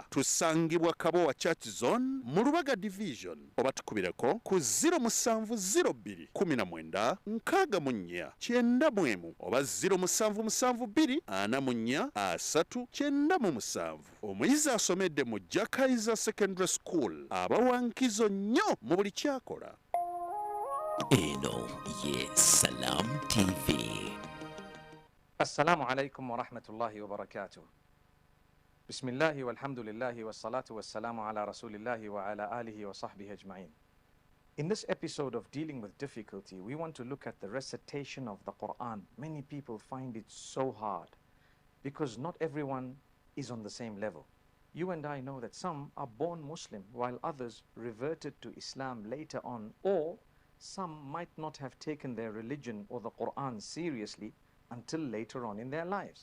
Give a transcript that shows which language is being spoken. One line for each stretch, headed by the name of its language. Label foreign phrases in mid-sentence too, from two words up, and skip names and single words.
Ganda: Tusangibwa Kabowa Church Zone mu Lubaga Division, oba tukubireko ku 0702 19 64 91 oba 0772 44 397. Omuyizi asomedde mu Jakaiza Secondary School abawankizo nnyo mu buli kyakola. Eno ye Salam TV.
Arabic: السلام عليكم ورحمة الله وبركاته. بسم الله والحمد لله والصلاة والسلام على رسول الله وعلى آله وصحبه أجمعين.
English: In this episode of Dealing with Difficulty, we want to look at the recitation of the Quran. Many people find it so hard because not everyone is on the same level. You and I know that some are born Muslim while others reverted to Islam later on, or some might not have taken their religion or the Quran seriously until later on in their lives.